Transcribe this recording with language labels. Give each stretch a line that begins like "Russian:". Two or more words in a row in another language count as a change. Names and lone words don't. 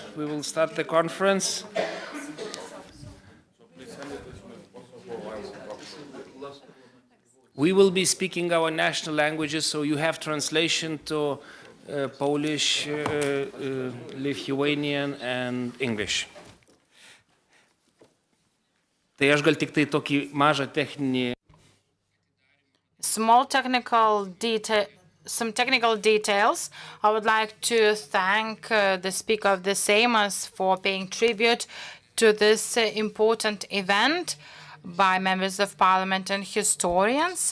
English: We will start the conference. We will be speaking our national languages, so you have translation to Polish, Lithuanian and English.
Lithuanian: Tai aš gal tik tai tokį mažą techninį.
English: Some technical details. I would like to thank the Speaker of the Seimas for paying tribute to this important event by members of Parliament and historians.